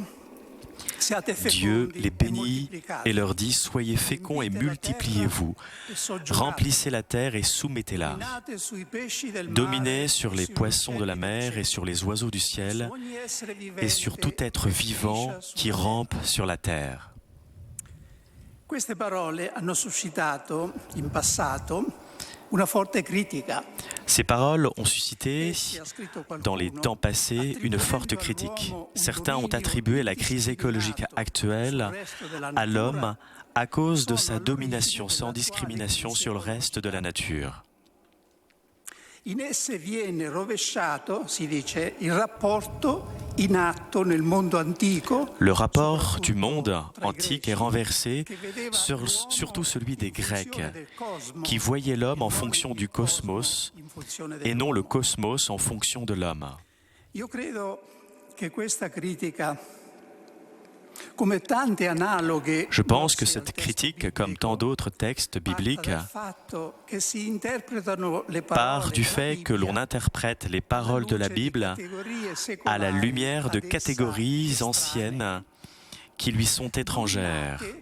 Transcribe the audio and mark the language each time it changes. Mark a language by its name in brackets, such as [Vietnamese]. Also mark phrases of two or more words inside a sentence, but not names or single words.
[French] Dieu les bénit et leur dit: soyez féconds et multipliez-vous, remplissez la terre et soumettez-la, dominez sur les poissons de la mer et sur les oiseaux du ciel et sur tout être vivant qui rampe sur la terre. [Italian] Queste parole hanno suscitato in passato una forte critica. [French] Ces paroles ont suscité, dans les temps passés, une forte critique. Certains ont attribué la crise écologique actuelle à l'homme à cause de sa domination sans discrimination sur le reste de la nature. [Italian] In esse viene rovesciato, si dice, il rapporto in atto nel mondo antico. [French] Le rapport du monde antique est renversé, surtout celui des Grecs, qui voyaient l'homme en fonction du cosmos et non le cosmos en fonction de l'homme. [Italian] Io credo che questa critica, come tante analoghe, [French] je pense que cette critique, comme tant d'autres textes bibliques, part du fait que l'on interprète les paroles de la Bible à la lumière de catégories anciennes qui lui sont étrangères.